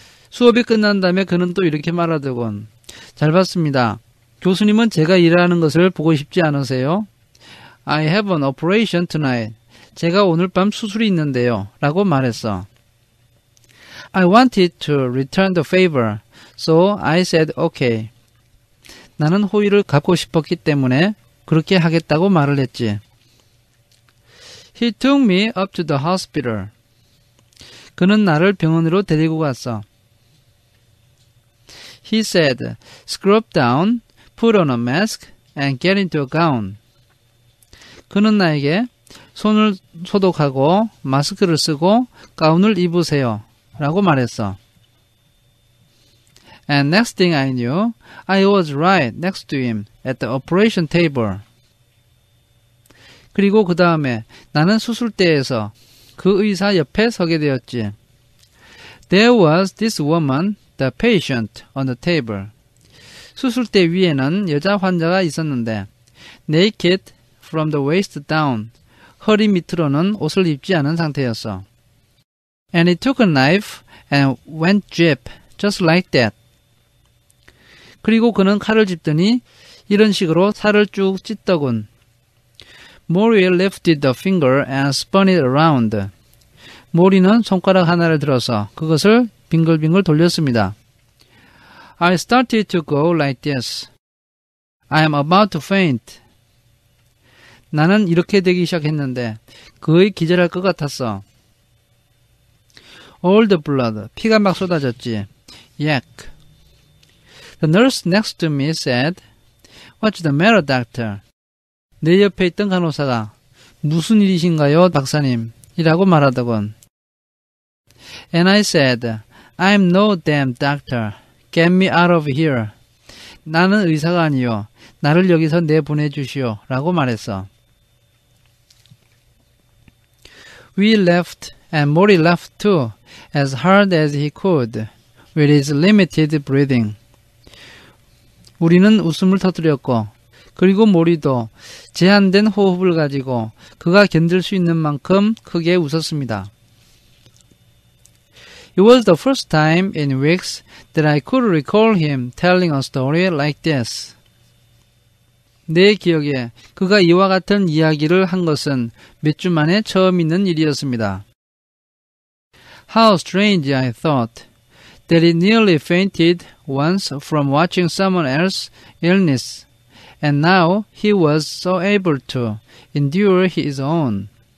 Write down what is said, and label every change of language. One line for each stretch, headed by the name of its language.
Korean: 수업이 끝난 다음에 그는 또 이렇게 말하더군. 잘 봤습니다. 교수님은 제가 일하는 것을 보고 싶지 않으세요?
English: I have an operation tonight.
Korean: 제가 오늘 밤 수술이 있는데요. 라고 말했어.
English: I wanted to return the favor, so I said okay.
Korean: 나는 호의를 갚고 싶었기 때문에 그렇게 하겠다고 말을 했지.
English: He took me up to the hospital.
Korean: 그는 나를 병원으로 데리고 갔어.
English: He said, scrub down, put on a mask, and get into a gown.
Korean: 그는 나에게 손을 소독하고 마스크를 쓰고 가운을 입으세요 라고 말했어.
English: And next thing I knew, I was right next to him at the operation table.
Korean: 그리고 그 다음에 나는 수술대에서 그 의사 옆에 서게 되었지.
English: There was this woman, the patient, on the table.
Korean: 수술대 위에는 여자 환자가 있었는데
English: naked from the waist down.
Korean: 허리 밑으로는 옷을 입지 않은 상태였어.
English: And he took a knife and went jab, just like that.
Korean: 그리고 그는 칼을 짚더니 이런 식으로 살을 쭉 찢더군.
English: Maury lifted the finger and spun it around.
Korean: 모리는 손가락 하나를 들어서 그것을 빙글빙글 돌렸습니다.
English: I started to go like this. I am about to faint.
Korean: 나는 이렇게 되기 시작했는데 거의 기절할 것 같았어.
English: All the blood.
Korean: 피가 막 쏟아졌지.
English: Yak. The nurse next to me said, What's the matter, doctor?
Korean: 내 옆에 있던 간호사가 무슨 일이신가요, 박사님? 이라고 말하더군.
English: And I said, I'm no damn doctor. Get me out of here.
Korean: 나는 의사가 아니요. 나를 여기서 내보내주시오. 라고 말했어.
English: We left and Maury left too, as hard as he could, with his limited breathing.
Korean: 우리는 웃음을 터뜨렸고 그리고 모리도 제한된 호흡을 가지고 그가 견딜 수 있는 만큼 크게 웃었습니다.
English: It was the first time in weeks that I could recall him telling a story like this.
Korean: 내 기억에 그가 이와 같은 이야기를 한 것은 몇 주 만에 처음 있는 일이었습니다.
English: How strange, I thought, that he nearly fainted once from watching someone else's illness, and now he was so able to endure his own.